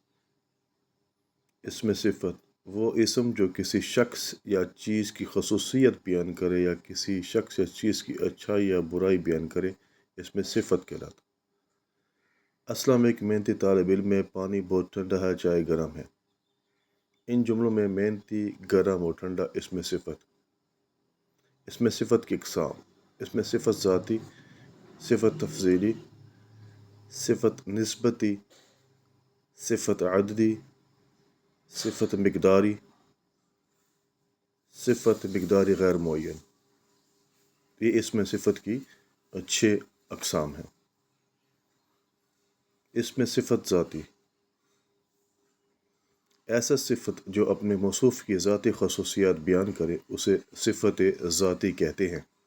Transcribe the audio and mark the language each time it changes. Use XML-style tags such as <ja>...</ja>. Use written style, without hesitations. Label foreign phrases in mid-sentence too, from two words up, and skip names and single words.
<ur>اسم صفت وہ اسم جو کسی شخص یا چیز کی خصوصیت بیان کرے یا کسی شخص یا چیز کی اچھائی یا برائی بیان کرے، اسم صفت کہلاتا۔ اسلام ایک محنتی طالب علم ہے، پانی بہت ٹھنڈا ہے، چائے گرم ہے۔ ان جملوں میں محنتی، گرم اور ٹھنڈا اسم صفت۔ اسم صفت کی اقسام: اسم صفت ذاتی، صفت تفضیلی، صفت نسبتی، صفت عددی، صفت مقداری، صفت مقداری غیر معین۔ یہ اسم صفت کی 6 اقسام ہیں۔ اسم صفت ذاتی: ایسا صفت جو اپنے موصوف کی ذاتی خصوصیات بیان کرے اسے صفت ذاتی کہتے ہیں۔</ur>